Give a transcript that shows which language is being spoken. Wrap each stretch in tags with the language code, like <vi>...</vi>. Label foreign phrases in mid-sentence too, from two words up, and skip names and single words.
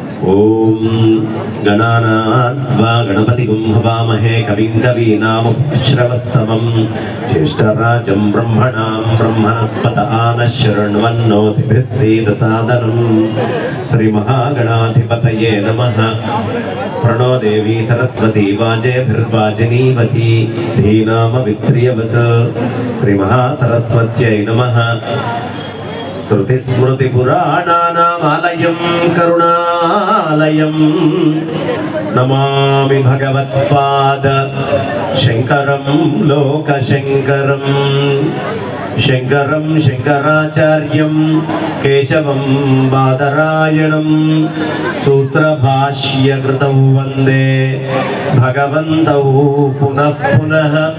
<sa>ఓం గణానాద్వా గణపతిగుం హవామహే కవిం కవీనాముపశ్రవస్తమం జ్యేష్ఠరాజం బ్రహ్మణాం బ్రహ్మణస్పత ఆనశృణ్వన్నోతిభిः సీదసాదనం శ్రీ మహాగణాధిపతయే నమః. ప్రణో దేవీ సరస్వతీ వాజేభిర్వాజినీవతి ధీనామవిత్రియవత్. శ్రీ మహాసరస్వత్యై నమః. श्रुतिस्मृतिपुराणानामालयं करुणालयं नमामि भगवत्पाद शंकरं लोकशंकरं. शंकरं शंकराचार्यं केशवं बादरायणं सूत्रभाष्यकृतौ वन्दे भगवन्तौ पुनः पुनः.</sa>